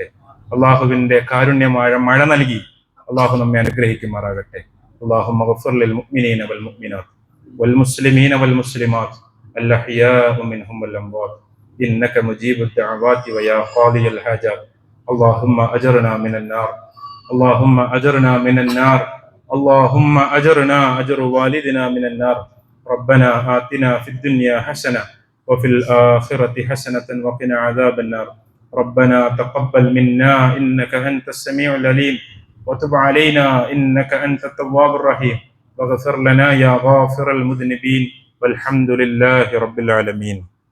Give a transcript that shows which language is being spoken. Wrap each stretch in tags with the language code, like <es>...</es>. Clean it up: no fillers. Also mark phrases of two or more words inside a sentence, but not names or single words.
<ml>അള്ളാഹുവിന്റെ കാരുണ്യമായ മഴ നൽകി അള്ളാഹു നമ്മെ അനുഗ്രഹിക്കുമാറാകട്ടെ.</ml> <ar>اللهم اغفر للمؤمنين والمؤمنات والمسلمين والمسلمات الأحياء منهم والأموات إنك مجيب الدعوات ويا قاضي الحاجات. اللهم أجرنا من النار اللهم أجرنا من النار അല്ലാഹുമ്മ അജ്ർനാ മിനൻ നാർ اللهم أجرنا أجر والدنا من النار. ربنا آتنا في الدنيا حسنة وفي الآخرة حسنة وقنا عذاب النار. ربنا تقبل منا إنك أنت السميع العليم وتب علينا إنك أنت التواب الرحيم واغفر لنا يا غافر المذنبين والحمد لله رب العالمين.</ar>